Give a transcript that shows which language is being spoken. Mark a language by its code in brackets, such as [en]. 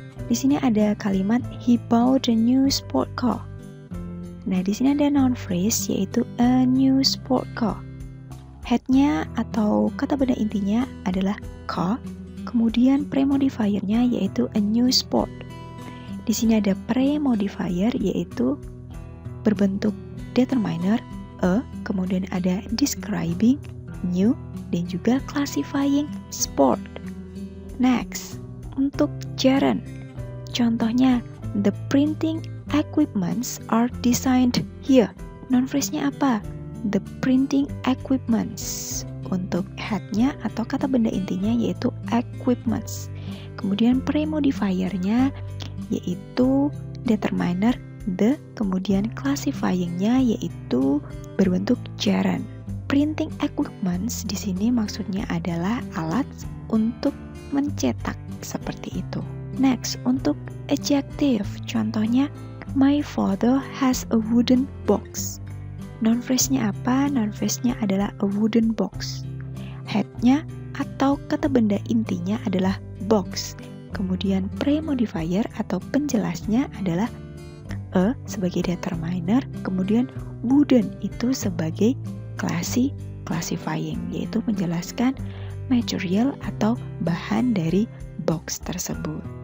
[id] Di sini ada kalimat [en] he bought a new sport car. [id] Nah, di sini ada noun phrase yaitu a new sport car. Headnya atau kata benda intinya adalah car, kemudian premodifiernya yaitu a new sport. Di sini ada premodifier yaitu berbentuk determiner a, kemudian ada describing new dan juga classifying sport. Next, untuk gerund. Contohnya [en] the printing equipments are designed here. [id] Noun phrase-nya apa? [en] The printing equipments. [id] Untuk headnya atau kata benda intinya yaitu equipments. Kemudian premodifiernya yaitu determiner the, kemudian classifyingnya yaitu berbentuk gerund. Printing equipments di sini maksudnya adalah alat untuk mencetak seperti itu. Next, untuk adjective. Contohnya [en] my father has a wooden box. [id] Noun phrase-nya apa? Noun phrase-nya adalah a wooden box. Head-nya atau kata benda intinya adalah box. Kemudian premodifier atau penjelasnya adalah a sebagai determiner, kemudian wooden itu sebagai classifying, yaitu menjelaskan material atau bahan dari box tersebut.